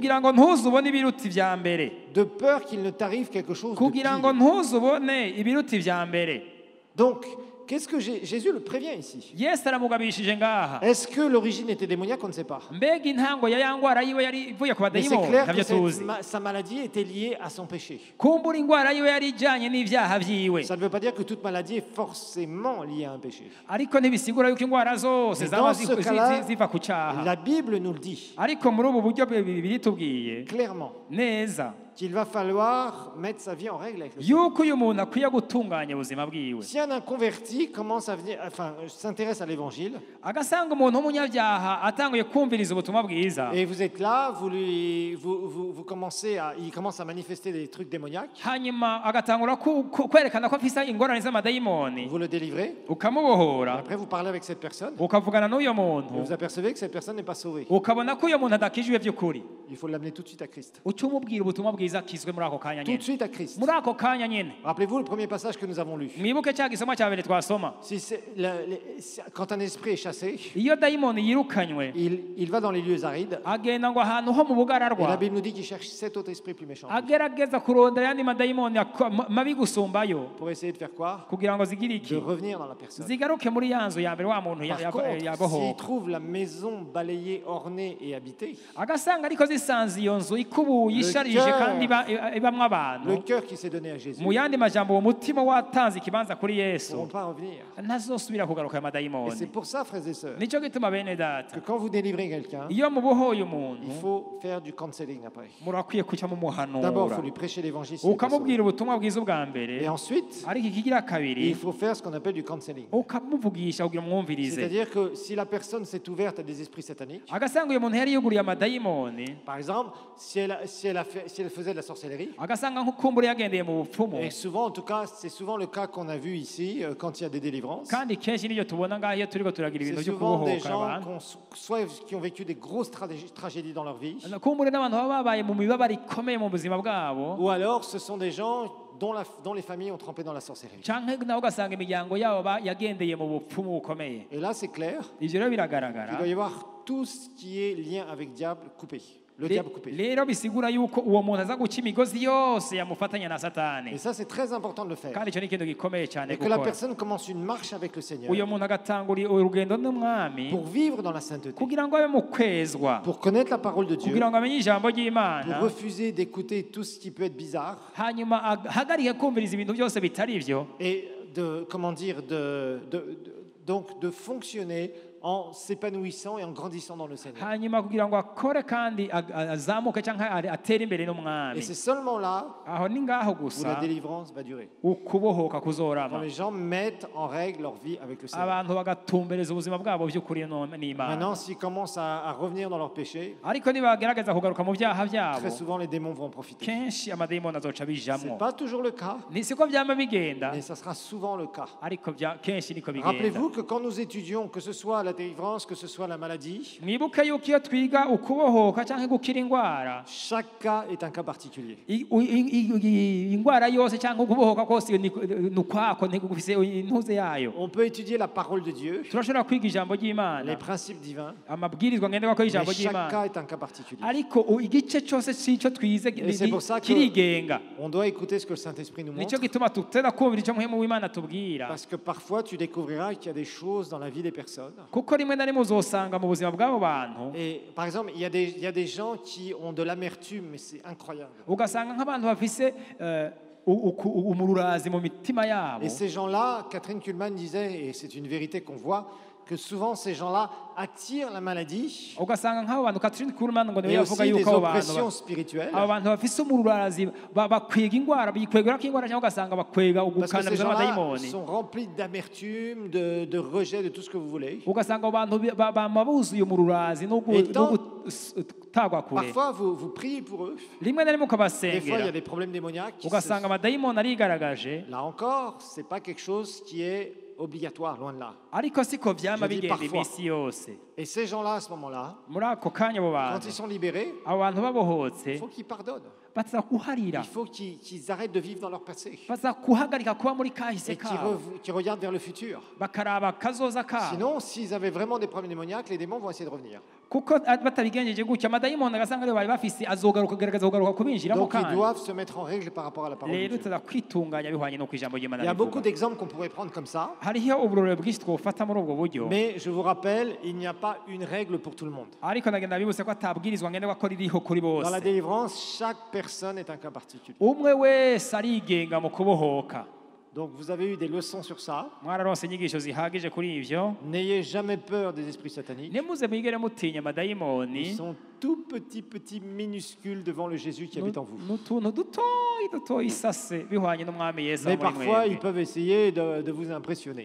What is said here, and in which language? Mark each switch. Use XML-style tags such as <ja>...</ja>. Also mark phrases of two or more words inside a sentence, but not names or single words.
<rn>kugira ngo ntuzubone ibiruta ivya mbere</rn> <fr>De peur qu'il ne t'arrive quelque chose de</fr> <rn>kugira ngo</rn> <fr>pire.</fr> <rn>ntuzubone ibiruta ivya mbere.</rn> <fr>Donc, qu'est-ce que Jésus le prévient ici?</fr> <rn>Yesu aramugabishije ngaha.</rn> <fr>Est-ce que l'origine était démoniaque? On ne sait pas.</fr> <rn>mbega intango ya ya ngwara yiwe yari ivuye ku</rn> <fr>Mais c'est</fr> <rn>badayimoni</rn> <fr>clair</fr> <rn>ntabyo</rn> <fr>que</fr> <rn>tuzi.</rn> <fr>sa maladie était liée à son péché.</fr> <rn>kumbura ingwara yiwe yari ijanye n'ivyaha vyiwe</rn> <fr>Ça ne veut pas dire que toute maladie est forcément liée à un péché.</fr> <rn>ariko ntibisigura yuko ingwara zose</rn> <fr>Mais</fr> <rn>zaba</rn> <fr>dans ce cas-là,</fr> <rn>ziva ku cyaha.</rn> <fr>La Bible nous le dit</fr> <rn>ariko muri ubu buryo bibiri tubwiye</rn> <fr>clairement</fr> <rn>neza</rn> <fr>qu'il va falloir mettre sa vie en règle avec le Seigneur.</fr> <rn>yuko uyu muntu akwiye gutunganya ubuzima bwiwe.</rn> <fr>Si un inconverti commence à venir, enfin, s'intéresse à l'évangile,</fr> <rn>agasanga umuntu w'umunyabyaha atanguye kumviriza ubutumwa bwiza</rn> <fr>et vous êtes là, vous commencez il commence à manifester des trucs démoniaques,</fr> <rn>hanyuma agatangura kwerekana ko afise ingorane z'amadayimoni</rn> <fr>vous le délivrez,</fr> <rn>ukamubohora</rn> <fr>après vous parlez avec cette personne,</fr> <rn>ukavugana n'uyo</rn> <fr>et</fr> <rn>muntu</rn> <fr>vous apercevez que cette personne n'est pas sauvée.</fr> <rn>ukabona ko uyo muntu adakijwe by'ukuri</rn> <fr>Il faut l'amener tout de suite à Christ.</fr> <rn>uca umubwira ubutumwa bwiza akizwe muri ako kanya</rn> <fr>Tout de</fr> <rn>nyene</rn> <fr>suite à Christ.</fr> <rn>muri ako kanya nyene.</rn> <fr>Rappelez-vous le premier passage que nous avons lu.</fr> <rn>mwibuke cya gisoma cya mbere twasoma</rn> <fr>Si quand un esprit est chassé,</fr> <rn>iyo dayimoni yirukanywe</rn> <fr>il va dans les lieux arides,</fr> <rn>agenda ngo ahantu ho mu</rn> <fr>et la</fr> <rn>bugararwa</rn> <fr>Bible nous dit qu'il cherche 7 autres esprits plus méchants</fr> <rn>agerageza kurondera ayandi madayimoni mabi gusumbayo</rn> <fr>pour essayer de faire quoi?</fr> <rn>kugira ngo zigire</rn> <fr>De</fr> <rn>iki</rn> <fr>revenir dans la personne.</fr> <rn>zigaruke muri ya nzu ya mbere wa muntu</rn> <fr>Par contre, s'il</fr> <rn>yabohoka</rn> <fr>trouve la maison balayée, ornée et habitée,</fr> <rn>agasanga ariko zisanze iyo nzu ikubuye isharije</rn> <fr>cœur.</fr> <rn>kandi ibamwo abantu</rn> <fr>le cœur qui s'est donné à Jésus</fr> <rn>mu yandi majambo uwo mutima watanze ikibanza kuri</rn> <fr>ne</fr> <rn>Yesu</rn> <fr>pourront pas revenir.</fr> <rn>ntazosubira kugaruka ayo</rn> <fr>Et c'est</fr> <rn>madayimoni.</rn> <fr>pour ça, frères et sœurs,</fr> <rn>nicyo gituma bene data</rn> <fr>que quand vous délivrez quelqu'un,</fr> <rn>iyo mubohoye</rn> <fr>il</fr> <rn>umuntu</rn> <fr>faut faire du counseling après.</fr> <rn>murakwiye kuca</rn> <fr>D'abord, il</fr> <rn>mumuhanura</rn> <fr>faut lui prêcher l'évangile. s'il est pas sauvé.</fr> <rn>ukamubwira ubutumwa bwiza ubwa mbere</rn> <fr>Et ensuite,</fr> <rn>ariko ikigira kabiri</rn> <fr>il faut faire ce qu'on appelle du counseling.</fr> <rn>ukamuvugisha kugira umwumvirize.</rn> <fr>C'est-à-dire que si la personne s'est ouverte à des esprits sataniques,</fr> <rn>agasanga uyu muntu yari yuguriye amadayimoni</rn> <fr>par exemple, si elle faisait de la sorcellerie,</fr> <rn>agasanga nk'ukumbure yagendeye mu bupfumu</rn> <fr>et souvent, en tout cas, c'est souvent le cas qu'on a vu ici quand il y a des délivrances.</fr> <rn>kandi kenshi nibyo tubona ngaho iyo turiko turagira ibintu</rn> <fr>C'est</fr> <rn>byo</rn> <fr>souvent des</fr> <rn>kubohoka</rn> <fr>gens</fr> <rn>abantu</rn> <fr>soit qui ont vécu des grosses tragédies dans leur vie,</fr> <rn>kumbure n'abantu baba babaye mu mibabaro ikomeye mu buzima bwabo</rn> <fr>ou alors ce sont des gens dont les familles ont trempé dans la sorcellerie.</fr> <rn>canke nawe ugasanga imiryango yabo yagendeye mu bupfumu bukomeye.</rn> <fr>Et là, c'est clair,</fr> <rn>ivyo rero</rn> <fr>il</fr> <rn>biragaragara</rn> <fr>doit y avoir tout ce qui est lien avec diable coupé. Le diable coupé.</fr> <rn>rero bisigura yuko uwo muntu aza guca imigozi yose yamufatanya na satani,</rn> <fr>Et ça, c'est très important de le faire.</fr> <rn>kandi icyo ni ikintu gikomeye cyane</rn> <fr>Et que la</fr> <rn>gukora.</rn> <fr>personne commence une marche avec le Seigneur</fr> <rn>uyo muntu agatangura urugendo n'umwami</rn> <fr>pour vivre dans la sainteté,</fr> <rn>kugira ngo abe mu kwezwa,</rn> <fr>pour connaître la parole de Dieu,</fr> <rn>kugira ngo amenye ijambo</rn> <fr>pour</fr> <rn>ry'Imana,</rn> <fr>refuser d'écouter tout ce qui peut être bizarre</fr> <rn>hanyuma ahagarike kumviriza ibintu byose bitari byo,</rn> <fr>et donc de fonctionner en s'épanouissant et en grandissant dans le Seigneur.</fr> <rn>hanyuma kugira ngo akore kandi azamuke cyangwa atere imbere</rn> <fr>Et</fr> <rn>n'umwami.</rn> <fr>c'est seulement là</fr> <rn>aho ni ngaho</rn> <fr>où la</fr> <rn>gusa</rn> <fr>délivrance va durer.</fr> <rn>ukubohoka</rn> <fr>Quand</fr> <rn>kuzorama,</rn> <fr>les gens mettent en règle leur vie avec le Seigneur.</fr> <rn>abantu bagatumbereza ubuzima bwabo by'ukuri</rn> <fr>Maintenant,</fr> <rn>n'Imana.</rn> <fr>s'ils commencent à revenir dans leur péché,</fr> <rn>ariko nibagerageza kugaruka mu byaha byabo,</rn> <fr>très souvent les démons vont en profiter.</fr> <rn>kenshi amadayimoni azoca</rn> <fr>Ce n'est</fr> <rn>bijamwo.</rn> <fr>pas toujours le cas,</fr> <rn>Ni siko byama bigenda,</rn> <fr>mais ça sera souvent le cas.</fr> <rn>ariko kenshi niko bigenda.</rn> <fr>Rappelez-vous que quand nous étudions, que ce soit la délivrance, que ce soit la maladie,</fr> <rn>mwibuke yuko iyo twiga ukubohoka cyangwa gukira indwara,</rn> <fr>chaque cas est un cas particulier.</fr> <rn>indwara yose cyangwa ukubohoka kose ni ukwako, ntigufise intuze yayo.</rn> <fr>On peut étudier la parole de Dieu,</fr> <rn>turashobora kwiga ijambo</rn> <fr>les</fr> <rn>ry'Imana,</rn> <fr>principes divins,</fr> <rn>amabwirizwa ngenderwako</rn> <fr>mais</fr> <rn>y'ijambo</rn> <fr>chaque</fr> <rn>ry'Imana,</rn> <fr>cas est un cas particulier.</fr> <rn>ariko igice cyose cy'icyo twize</rn> <fr>Et c'est pour ça que-</fr> <rn>kirigenga.</rn> <fr>On doit écouter ce que le Saint-Esprit nous montre,</fr> <rn>nicyo gituma tutera kumvira icyo muhemu w'Imana tubwira,</rn> <fr>parce que parfois tu découvriras qu'il y a des choses dans la vie des personnes.</fr> <rn>kuko rimwe na rimwe uzosanga mu buzima bw'abo bantu,</rn> <fr>Et par exemple, il y a des gens qui ont de l'amertume, mais c'est incroyable.</fr> <rn>ugasanga nk'abantu bafise umururazi mu mitima yabo.</rn> <fr>Et ces gens-là, Catherine Kuhlman disait, et c'est une vérité qu'on voit, que souvent ces gens-là attirent la maladie</fr> <rn>ugasanga nk'abo bantu Catherine Kuhlman ngo niwe</rn> <fr>et</fr> <rn>yavuga</rn> <fr>aussi des</fr> <rn>yuko abo</rn> <fr>oppressions</fr> <rn>bantu</rn> <fr>spirituelles.</fr> <rn>abo bantu bafise umururazi bakwega ingwara bikwegera ko ingwara cyangwa ugasanga bakwega</rn> <fr>Parce que ces</fr> <rn>ugukandamiza</rn> <fr>gens-là</fr> <rn>amadayimoni</rn> <fr>sont remplis d'amertume, de rejet, de tout ce que vous voulez.</fr> <rn>ugasanga abo bantu bama buzuye umururazi no gutagwa kure.</rn> <fr>Parfois, vous priez pour eux.</fr> <rn>rimwe na rimwe</rn> <fr>Des fois, il y</fr> <rn>ukabasengera</rn> <fr>a des problèmes démoniaques.</fr> <rn>ugasanga amadayimoni arigaragaje.</rn> <fr>Là encore, c'est pas quelque chose qui est obligatoire, loin de là.</fr> <rn>ariko siko vyama</rn> <fr>Je dis</fr> <rn>bigenda</rn> <fr>parfois.</fr> <rn>imisi yose.</rn> <fr>Et ces gens-là, à ce moment-là,</fr> <rn>muri ako kanya abo</rn> <fr>quand</fr> <rn>bantu</rn> <fr>ils sont libérés,</fr> <rn>abo bantu</rn> <fr>il</fr> <rn>babohotse</rn> <fr>faut qu'ils pardonnent.</fr> <rn>baza kuharira</rn> <fr>Il faut qu'ils arrêtent de vivre dans leur passé</fr> <rn>baza kuhagarika kuba muri kahise</rn> <fr>et</fr> <rn>kabo</rn> <fr>qu'ils regardent vers le futur.</fr> <rn>bakaraba kazoza kabo.</rn> <fr>Sinon, s'ils avaient vraiment des problèmes démoniaques, les démons vont essayer de revenir.</fr> <rn>kuko batabigenjeje gutya amadayimoni agasanga ariyo bari bafise azogaruka kugaragaza kugaruka kubinjiramo</rn> <fr>Donc, ils</fr> <rn>kandi</rn> <fr>doivent se mettre en règle par rapport à la parole de</fr> <rn>rero</rn> <fr>Dieu.</fr> <rn>tuza kwitunganya bihwanye no kwijambo ry'Imana</rn> <fr>Il y a beaucoup</fr> <rn>rivuga.</rn> <fr>d'exemples qu'on pourrait prendre comme ça,</fr> <rn>hariho uburorero bwinshi twofata muri ubwo buryo</rn> <fr>mais je vous rappelle, il n'y a pas une règle pour tout le monde.</fr> <rn>ariko nagenda bibutse ko atabwirizwa ngenderwa ko ririho kuri</rn> <fr>Dans la</fr> <rn>bose.</rn> <fr>délivrance, chaque personne est un cas particulier.</fr> <rn>umwe wese arigenga mu kubohoka.</rn> <fr>Donc, vous avez eu des leçons sur ça.</fr> <rn>mwararonse inyigisho zihagije kuri ivyo.</rn> <fr>N'ayez jamais peur des esprits sataniques.</fr> <rn>ntimuze mwigere mutinya</rn> <fr>Ils</fr> <rn>amadayimoni.</rn> <fr>sont tout petits, minuscules devant le Jésus qui habite en vous.</fr> <rn>n'utuntu dutoyi isase bihwanye n'umwami Yesu</rn> <fr>Mais</fr> <rn>aba muri</rn> <fr>parfois, ils</fr> <rn>mwebwe.</rn> <fr>peuvent essayer de vous impressionner.</fr>